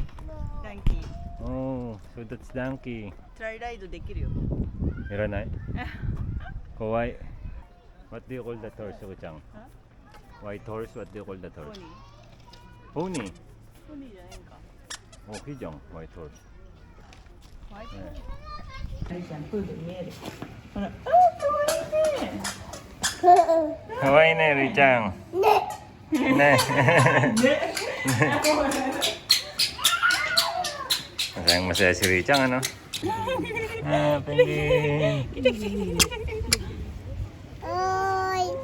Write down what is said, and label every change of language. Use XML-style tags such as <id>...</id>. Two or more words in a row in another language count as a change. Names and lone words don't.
<ja>ダンキー</ja> <en>Oh, so that's donkey. try ride</en> <ja>できるよ</ja> <tl>Meron na Kawai.</tl> <en>What do you call that horse, Kichang? White horse, what do you call that</en> <ja>ここ</ja> <en>horse?</en> <ja>に</ja> <en>Pony.</en> <ja>ポニーじゃないんか</ja> <en>Oh, Kijang, white horse.</en> <ja>ワイト</ja> <en>Yeah.</en> <ja>アイちゃんプール見えるほらあーかわいいね</ja> <tl>Kawaii na, Richang. Ne. Masayang masaya si Richang, ano?</tl> <en>Ah, penguin.</en> <ja>おーい。</ja>